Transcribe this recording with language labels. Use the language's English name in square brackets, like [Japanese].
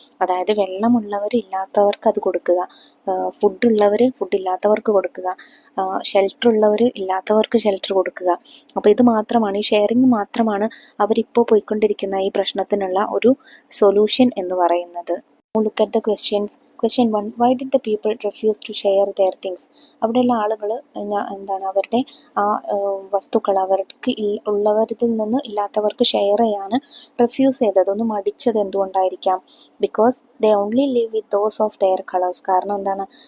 [Malayalam] അതായത് വെള്ളമുള്ളവർ ഇല്ലാത്തവർക്ക് അത് കൊടുക്കുക, ഫുഡുള്ളവർ ഫുഡില്ലാത്തവർക്ക് കൊടുക്കുക, ഷെൽട്ടർ ഉള്ളവർ ഇല്ലാത്തവർക്ക് ഷെൽട്ടർ കൊടുക്കുക. അപ്പോൾ ഇത് മാത്രമാണ്, ഈ ഷെയറിങ് മാത്രമാണ് അവരിപ്പോൾ പോയിക്കൊണ്ടിരിക്കുന്ന ഈ പ്രശ്നത്തിനുള്ള ഒരു സൊല്യൂഷൻ എന്ന് പറയുന്നത്. [English] Look at the questions. Question 1. Why did the people refuse to share their things? [Malayalam] അവിടെയുള്ള ആളുകൾ അവരുടെ ആ വസ്തുക്കൾ അവർക്ക് ഉള്ളവരിൽ നിന്ന് ഇല്ലാത്തവർക്ക് ഷെയർ ചെയ്യാൻ റിഫ്യൂസ് ചെയ്തത്, ഒന്ന് മടിച്ചത് എന്തുകൊണ്ടായിരിക്കാം? [English] Because they only live with those of their colours. [Malayalam] കാരണം എന്താണ്?